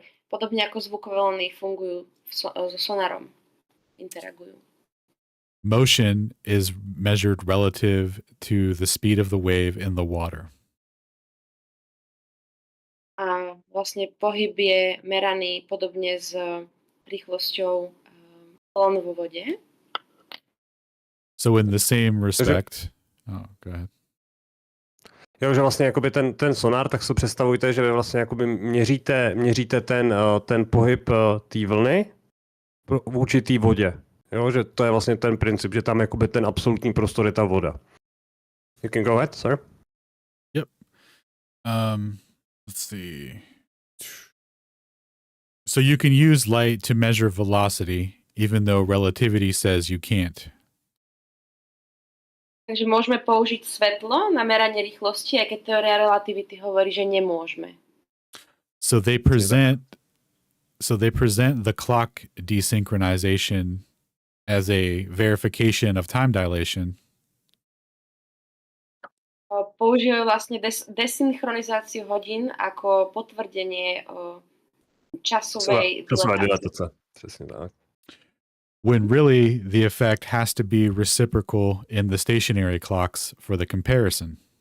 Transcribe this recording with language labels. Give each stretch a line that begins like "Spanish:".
Slovak: Podobne ako zvukové vlny fungujú so sonarom, interagujú.
English: Motion is measured relative to the speed of the wave in the water.
Slovak: A vlastne pohyb je meraný podobne s rýchlosťou vln vo vode.
English: So in the same respect, go ahead.
Czech: Jo, že vlastně jakoby ten sonar, tak si představujte, že vy vlastně jakoby měříte ten pohyb té vlny vůči té vodě. Jo, že to je vlastně ten princip, že tam jakoby ten absolutní prostor je ta voda.
English: You can go ahead, sir. Yep. Let's see. So you can use light to measure velocity, even though relativity says you can't.
Slovak: Takže môžeme použiť svetlo na meranie rýchlosti, aj keď teória relativity hovorí, že nemôžeme.
English: So they present the clock desynchronization as a verification of time dilation.
Slovak: Používajú vlastne desynchronizáciu hodín ako potvrdenie časovej
Czech: dilatace. Přesně tak.
English: when really the effect has to be reciprocal in the stationary clocks for the comparison.